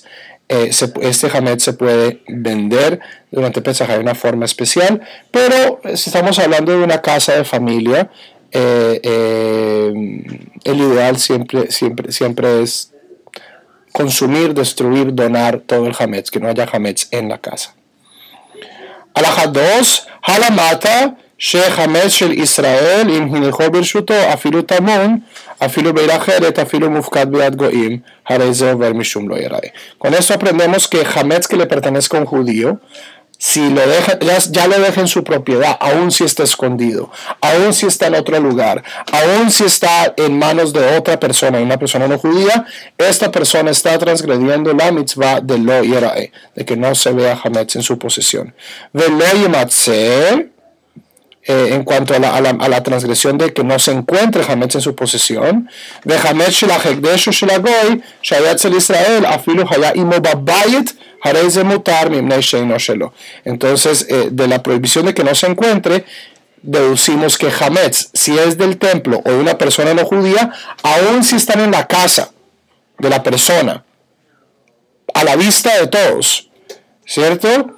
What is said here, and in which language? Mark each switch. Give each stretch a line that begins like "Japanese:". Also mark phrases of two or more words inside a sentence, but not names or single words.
Spanish: Este hametz se puede vender durante Pesach de una forma especial, pero si estamos hablando de una casa de familia, el ideal siempre es consumir, destruir, donar todo el hametz, que no haya hametz en la casa.
Hebrew: הלכה 2, הלמטה שחמץ של ישראל אם הניחו ברשותו אפילו טמון, אפילו בעיר אחרת, אפילו מופקד ביד גויים, הרי זה עובר משום לא יראה.
Spanish: Con esto aprendemos que hametz que le pertenezca a un judío, si lo deja, ya lo deja en su propiedad, aun si está escondido, aun si está en otro lugar, aun si está en manos de otra persona, una persona no judía, esta persona está transgrediendo la mitzvah de
Hebrew: לא יראה,
Spanish: de que no se vea hametz en su posesión. De
Hebrew: לא ימצא,
Spanish: en cuanto a la transgresión de que no se encuentre hametz en su posesión, de
Hebrew: חמץ של הקדש של הגוי שהיה אצל ישראל אפילו היה עמו בבית.
Spanish: Entonces, de la prohibición de que no se encuentre, deducimos que hametz, si es del templo o de una persona no judía, aun si están en la casa de la persona, a la vista de todos, ¿cierto?